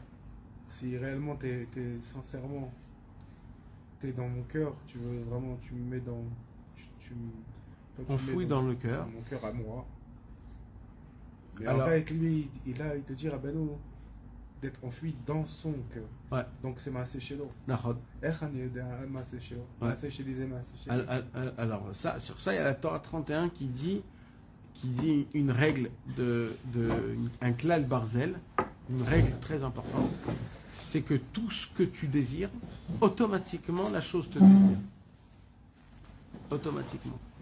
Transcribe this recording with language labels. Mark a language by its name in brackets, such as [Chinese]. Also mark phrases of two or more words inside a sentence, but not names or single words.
[French] Si réellement t'es sincèrement, t'es dans mon cœur, tu veux vraiment, tu me mets dans, On fouille dans le cœur. Dans mon cœur à moi. Mais alors, en fait, lui, il te dit, Rabbeinu, d'être enfoui dans son cœur. Ouais. Donc c'est [Hebrew] מעשה שלו. [French] Nachon. [Hebrew] מעשה שלו. [French] Ouais. [Hebrew] מעשה שלי, c'est מעשה שלי. [French] Alors ça, sur ça, il y a la Torah 31 qui dit une règle un [Hebrew] כלל ברזל, [French] une règle très importante, c'est que tout ce que tu désires, automatiquement la chose te désire. Automatiquement.